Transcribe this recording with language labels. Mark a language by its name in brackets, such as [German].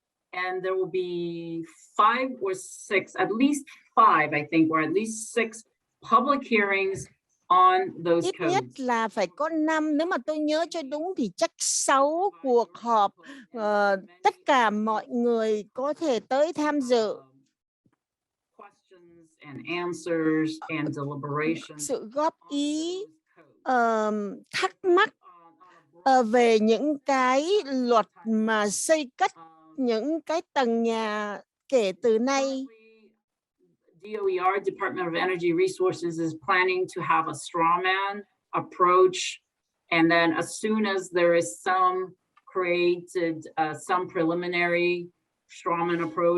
[English] And there will be 5 or 6, at least 5, I think, or at least 6 public hearings on those [Vietnamese] Ít [English] codes. [Vietnamese] nhất là phải có 5, nếu mà tôi nhớ cho đúng thì chắc 6 cuộc họp, tất cả mọi người có thể tới tham dự. [English] Questions and answers and deliberations. [Vietnamese] Sự góp ý, thắc mắc về những cái luật mà xây cất những cái tầng nhà kể từ nay. [English] DOER, Department of Energy Resources, is planning to have a straw man approach, and then as soon as there is some created, some preliminary straw man approach.